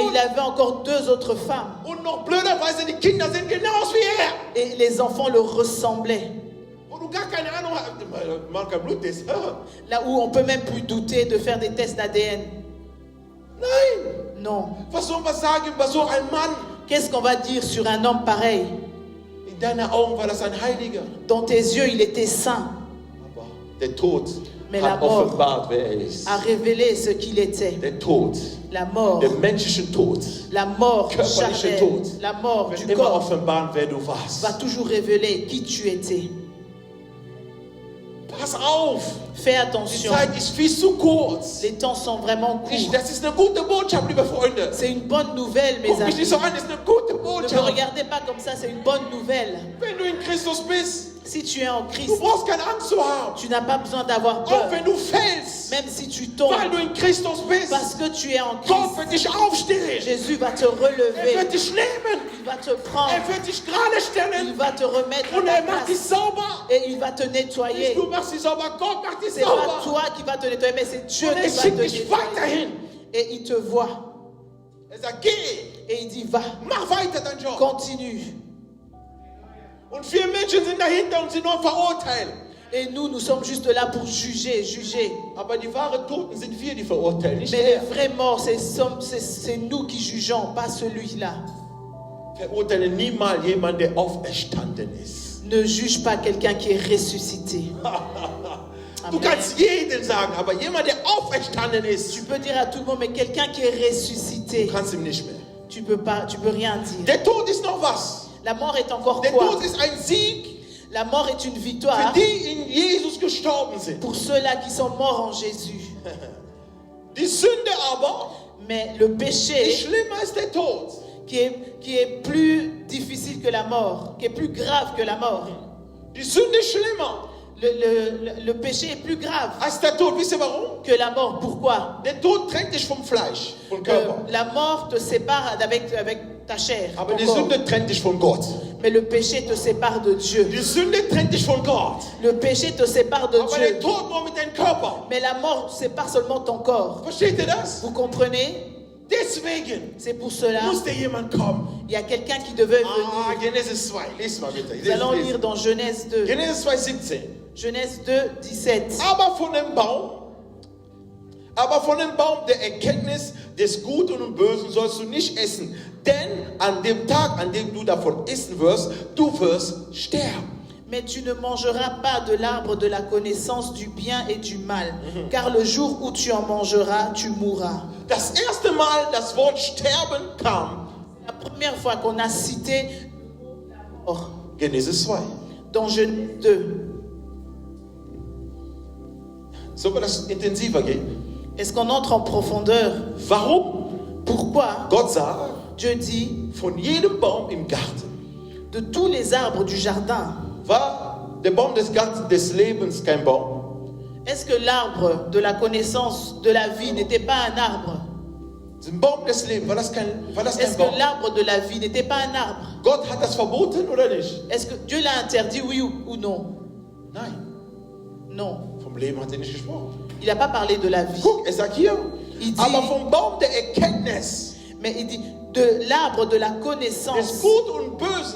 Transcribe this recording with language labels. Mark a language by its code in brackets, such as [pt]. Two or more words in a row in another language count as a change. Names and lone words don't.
[de] Frauen. [fr] il avait encore 2 autres femmes. [de] Und noch blöderweise, die Kinder sind genauso wie er. [fr] Et les enfants le ressemblaient. [de] Wo du gar keine Ahnung hast, man kann Bluttest. [fr] Là où on peut même plus douter de faire des tests d'ADN. [de] Nein, [fr] Non. [de] was soll man sagen über so einen Mann? [fr] Qu'est-ce qu'on va dire sur un homme pareil? [de] In deinen Augen war das ein Heiliger. [fr] Dans tes yeux, il était saint, [de] Aber der Tod [fr] Mais la [de] hat [fr] mort [de] offenbart, wer er ist. [fr] a révélé ce qu'il était. [de] Der Tod, [fr] La mort, [de] der menschliche Tod, [fr] la mort [de] Körperliche [fr] charnelle, [de] Tod. [fr] la mort [de] wird [fr] du [de] immer [fr] corps [de] offenbaren, wer du warst. [fr] va toujours révéler qui tu étais. [de] Pass auf, [fr] Fais [de] die [fr] attention, [de] Zeit ist viel zu kurz. [fr] les temps sont vraiment courts. [de] Das ist eine gute Botschaft, liebe Freunde. [fr] C'est une bonne nouvelle, mes [de] Guck mich [fr] amis. [de] nicht so an, das ist eine gute [fr] Ne me [de] Botschaft. [fr] regardez pas comme ça, c'est une bonne nouvelle. [de] Wenn du in Christus bist, [fr] Si tu es en [de] Du [fr] Christ, [de] brauchst keine Angst zu haben. [fr] tu n'as pas besoin d'avoir [de] Auch [fr] peur. [de] wenn du fällst, [fr] Même si tu tombes, [de] weil du in Christus bist. [fr] parce que tu es en [de] Gott [fr] Christ, [de] wird dich aufstehen. [fr] Jésus va te [de] Er [fr] relever. [de] wird dich nehmen. [fr] Il va te prendre. [de] Er wird dich gerade [fr] Il [de] stellen. [fr] va te remettre à [de] Und [fr] ta [de] er macht dich [fr] place. [de] sauber. [fr] Et il va te [de] Nicht [fr] nettoyer. [de] du machst dich sauber, Gott macht dich [fr] C'est pas [de] sauber. [fr] toi qui va te nettoyer, mais c'est Dieu [de] Und [fr] qui [de] er [fr] va te [de] schickt dich [fr] nettoyer. [de] weiterhin. [fr] Et il te voit. [de] Er sagt, geh, [fr] Et il dit, va, [de] mach weiter deinen Job. [fr] continue. [de] Und viele Menschen sind dahinter und sie nur verurteilen. [fr] Et nous sommes juste là pour juger, juger. [de] Aber die wahren Toten sind wir, die verurteilen, nicht [fr] Mais les [de] er. [fr] vrais morts, c'est nous qui jugeons, pas celui-là. [de] Verurteile niemals jemanden, der auferstanden ist. [fr] Ne juge pas quelqu'un qui est ressuscité. [de] Du [fr] Amen. [de] kannst jeden sagen, aber jemand, der auferstanden ist, [fr] Tu peux dire à tout le monde, mais quelqu'un qui est ressuscité, [de] du kannst ihm nicht mehr. [fr] tu peux rien dire. [de] Der Tod ist noch was. [fr] La mort est encore [de] Der [fr] quoi? [de] Tod ist ein Sieg [fr] La mort est une [de] für [fr] victoire [de] die in Jesus gestorben sind. [fr] pour ceux-là qui sont morts en Jésus. [de] Die Sünde aber [fr] Mais le [de] ist [fr] péché, [de] schlimmer als der Tod. [fr] qui est plus difficile que la mort, qui est plus grave que la mort. [de] Die Sünde ist schlimmer [fr] Le péché est plus grave [de] als der Tod. Wisst ihr warum? [fr] que la mort. Pourquoi? [de] Der Tod trennt dich vom Fleisch, vom Körper. [fr] La mort te sépare avec ta chair, [de] Aber [fr] ton [de] die [fr] corps. [de] Sünde trennt dich von Gott. [fr] Mais le péché te sépare de Dieu. [de] Die Sünde trennt dich von Gott. [fr] Le péché te sépare de [de] Aber [fr] Dieu. [de] der Tod nur mit deinem Körper. [fr] Mais la mort sépare seulement ton corps. [de] Versteht ihr das? [fr] Vous comprenez? [de] Deswegen [fr] C'est pour cela [de] musste jemand kommen. [fr] il y a quelqu'un qui devait Ah, venir. [de] Genesis 2. Lies mal bitte. [fr] Nous allons lire dans Genèse 2. [de] Genesis 2, 17. [fr] Genèse 2, 17. [de] Aber von dem Baum der Erkenntnis des Guten und Bösen sollst du nicht essen. Denn an dem Tag, an dem du davon essen wirst, du wirst sterben. [fr] Mais tu ne mangeras pas de l'arbre de la connaissance du bien et du mal, car le jour où tu en mangeras, tu mourras. [de] Das erste Mal das Wort sterben kam. [fr] La première fois qu'on a cité la mort [de] Genesis 2. [fr] dans Genèse 2. [de] Sollen wir das intensiver gehen? [fr] Est-ce qu'on entre en profondeur? [de] Warum? [fr] Pourquoi [de] Gott sagt, [fr] Dieu dit, [de] von jedem Baum im Garten [fr] de tous les arbres du jardin, [de] war der Baum des Gartens des Lebens kein Baum. [fr] est-ce que l'arbre de la connaissance de la vie n'était pas un arbre? [de] Den Baum des Lebens, war das kein [fr] Est-ce [de] Baum? [fr] que l'arbre de la vie n'était pas un arbre? [de] Gott hat das verboten oder nicht? [fr] Est-ce que Dieu l'a interdit, oui ou non? [de] Nein. [fr] Non. [de] Vom Leben hat er nicht gesprochen. [fr] Il n'a pas parlé de la vie. [de] Guck, er sagt hier, [fr] Il dit- [de] aber vom Baum der Erkenntnis [fr] Mais il dit de l'arbre de la [de] des [fr] connaissance [de] Guten und Bösen